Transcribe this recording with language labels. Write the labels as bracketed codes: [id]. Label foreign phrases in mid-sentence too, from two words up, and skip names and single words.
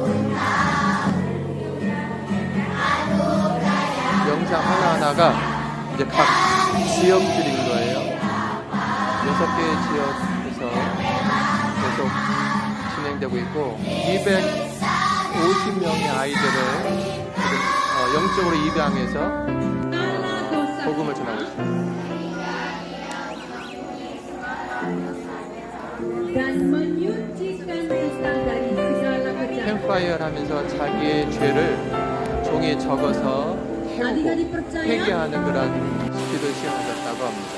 [ko] 영상 하나하나가 이제 이제 각 지역들인 거예요. 6개의 지역에서 계속 진행되고 있고 250명의 아이들을 지금 영적으로 입양해서 복음을 전하고 있습니다. [id] Dan menyucikan kita dari segala kejahatan. [ko] 캠파이어를 하면서 자기의 죄를 종이에 적어서 태우고 회개하는 그런 기도를 시작하셨다고 합니다.